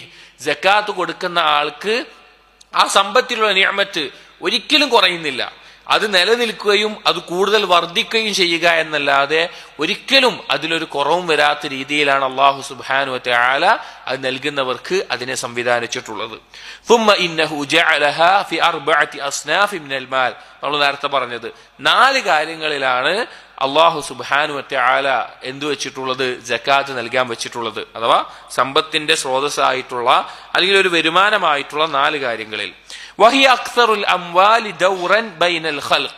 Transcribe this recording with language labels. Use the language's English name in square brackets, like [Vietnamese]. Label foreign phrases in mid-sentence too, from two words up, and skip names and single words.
[Malayalam] സക്കാത്ത് കൊടുക്കുന്ന ആൾക്ക് ആ സമ്പത്തിലുള്ള നിഅമത്ത് ഒരിക്കലും കുറയുന്നില്ല. അത് നിലനിൽക്കുകയും അത് കൂടുതൽ വർദ്ധിക്കുകയും ചെയ്യുക എന്നല്ലാതെ ഒരിക്കലും അതിലൊരു കുറവും വരാത്ത രീതിയിലാണ് [Arabic] الله سبحانه وتعالى [Malayalam] അത് നൽകുന്നവർക്ക് അതിനെ സംവിധാനിച്ചിട്ടുള്ളത്. [Arabic] ثم إنه جعلها في 4 أصناف من المال. [Malayalam] നമ്മൾ നേരത്തെ പറഞ്ഞത് 4 കാര്യങ്ങളിലാണ് [Arabic] الله سبحانه وتعالى [Malayalam] എന്തു വെച്ചിട്ടുള്ളത്? സകാത്ത് നൽകാൻ വെച്ചിട്ടുള്ളത്. അഥവാ സമ്പത്തിന്റെ സ്രോതസ്സായിട്ടുള്ള അല്ലെങ്കിൽ ഒരു വരുമാനമായിട്ടുള്ള 4 കാര്യങ്ങളിൽ. [Arabic] وهي أكثر الأموال دورا بين الخلق.